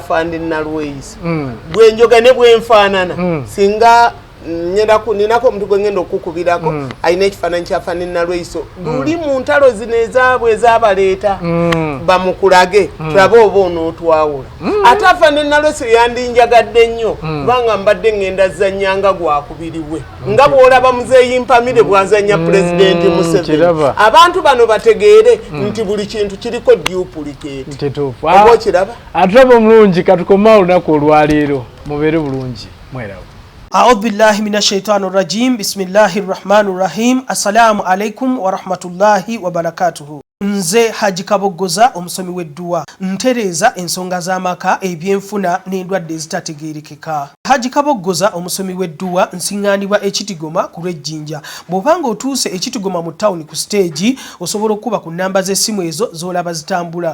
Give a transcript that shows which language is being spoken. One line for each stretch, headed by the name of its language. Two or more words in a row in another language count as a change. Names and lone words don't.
Ganda: afande Nalweyiso bwenjoga ne bwenfaanana singa ninako omuntu gwe ngenda okukubirako alina ekifaananyi kya afande Nalweyiso luli mu ntalo zino ezaabwe ezabaleeta bamukulage tulabe oba onootwawula ate afande Nalweyiso yandinjagadde nnyo kubanga mbadde ngenda zanyanga gwakubiriwe nga bw'olaba muzeeyi Mpamire bw'azanya pulezidenti Museveni abantu bano bategeere nti buli kintu kiriko duplicate oba okiraba atrabo omulungi katukoma olunaku olwaleero mubeere bulungi mwerawo.
Arabic: أعوذ بالله من الشيطان رجيم. بسم الله الرحمن الرحيم. السلام عليكم ورحمة الله وبركاته.
Ganda: Nze Haji Kabogoza omusomi w'edduwa ntereeza ensonga z'amaka ebyenfuna n'endwadde ezitategeerekeka. Haji Kabogoza omusomi w'edduwa nsiŋŋaanibwa ekitigoma ku lw'ejjinja. Bw'obanga otuuse ekitigoma mu ttawuni ku siteegi osobola okuba ku nnamba z'essimu ezo z'olaba zitambula.